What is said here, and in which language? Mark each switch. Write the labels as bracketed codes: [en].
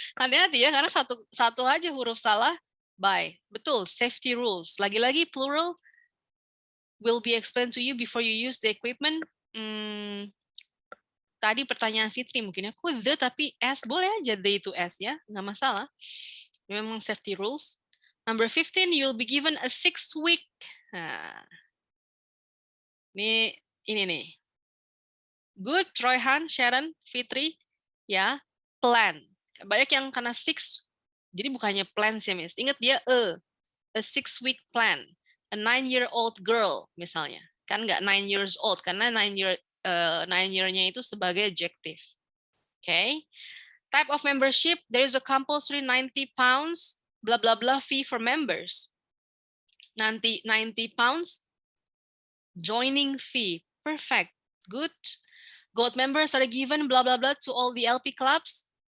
[id] Hati-hati ya, karena satu aja huruf salah. [en] By, betul, safety rules. [id] Lagi-lagi [en] plural will be explained to you before you use the equipment. [id] Tadi pertanyaan Fitri mungkin aku the tapi S, boleh aja the itu S ya, nggak masalah. Memang [en] safety rules. Number 15, you'll be given a 6-week. [id] Nah, ini nih. [en] Good, Royhan, Sharon, Fitri, ya, plan. [id] Banyak yang karena 6, jadi bukannya plan sih, Miss. Ingat dia [en] a 6-week plan. A 9-year-old girl, [id] misalnya. Kan nggak 9 years old, karena 9 year-nya itu sebagai adjective. [en] Okay. Type of membership, there is a compulsory 90 pounds, blah, blah, blah fee for members. 90 pounds, joining fee. Perfect. Good. Gold members are given blah blah blah to all the LP clubs.